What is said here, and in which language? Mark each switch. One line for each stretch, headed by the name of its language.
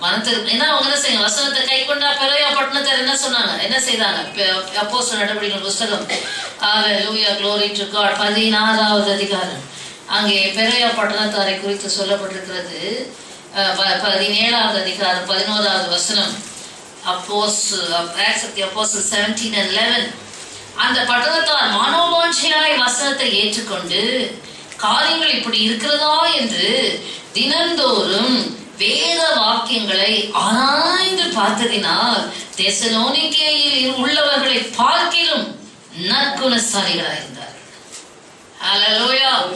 Tamil: மனம் திரும்ப, ஏன்னா அவங்க என்ன செய்ய, வசனத்தை கை கொண்டா பெரிய பட்டணத்தார் என்ன சொன்னாங்க, என்ன செய்தாங்க? அப்போஸ்தலர் நடவடிக்கைகள் புஸ்தகம் ஹல்லேலூயா,
English: glory to God
Tamil: 16வது அதிகாரம். அங்கே பெரிய பட்டணத்தாரை குறித்து சொல்லப்பட்டிருக்கிறது. 17வது அதிகாரம் 11வது வசனம்.
English: Acts of the Apostles 17 and 11.
Tamil: அந்த பட்டணத்தார் மனோவாஞ்சையாய் வசனத்தை ஏற்றுக்கொண்டு காரியங்கள் இப்படி இருக்கிறதா என்று தினந்தோறும் வேத வாக்கியங்களை ஆராய்ந்து பார்த்ததினால் தெசலோனிக்கேயில் உள்ளவர்களை பார்க்கிலும் நற்குணசாலிகளாயிருந்தார். ஹல்லேலூயா.